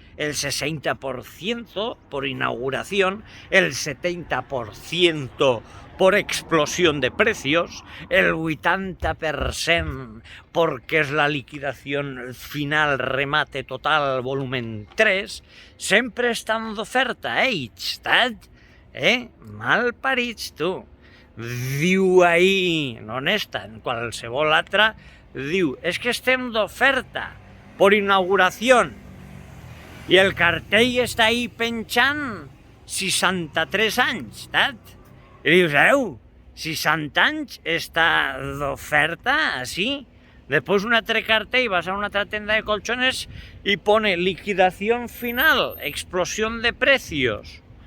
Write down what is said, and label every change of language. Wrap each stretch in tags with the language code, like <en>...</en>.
<es>El 60% por inauguración, el 70% por explosión de precios, el 80% porque es la liquidación final, remate total, volumen 3,</es> <ca>sempre estan d'oferta,</ca> <es>¿tad?</es> <ca>Mal parits, tu. Diu ahí,</ca> <es>no en esta,</es> <ca>en qualsevol altra, diu, és que estem d'oferta</ca> <es>por inauguración.</es> <ca>I el cartell està ahí penjant 63 anys, ¿tad? I dius, 60 anys està d'oferta, així?</ca> <es>Después</es> <ca>un altre cartell,</ca> <es>vas a</es> <ca>una altra tenda</ca> <es>de colchones y pone liquidación final, explosión de precios.</es>